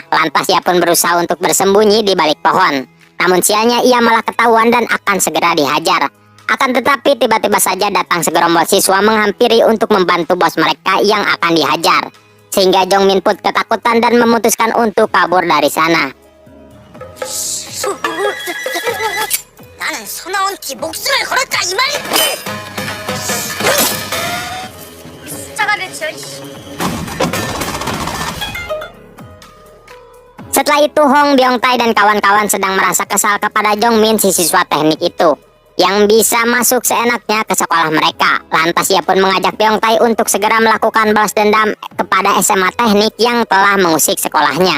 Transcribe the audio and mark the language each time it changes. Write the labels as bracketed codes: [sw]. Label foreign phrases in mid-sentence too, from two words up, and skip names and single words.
[id] Lantas ia pun berusaha untuk bersembunyi di balik pohon. Namun sialnya ia malah ketahuan dan akan segera dihajar. Akan tetapi tiba-tiba saja datang segerombol siswa menghampiri untuk membantu bos mereka yang akan dihajar. Sehingga Jongmin pun ketakutan dan memutuskan untuk kabur dari sana. [ko] 나는 소나원티 목숨을 걸었다 이 말이지. 숫자가 됐죠. [id] Setelah itu Hong, Byung-tae dan kawan-kawan sedang merasa kesal kepada Jongmin si siswa teknik itu yang bisa masuk seenaknya ke sekolah mereka. Lantas ia pun mengajak Byung-tae untuk segera melakukan balas dendam kepada SMA teknik yang telah mengusik sekolahnya.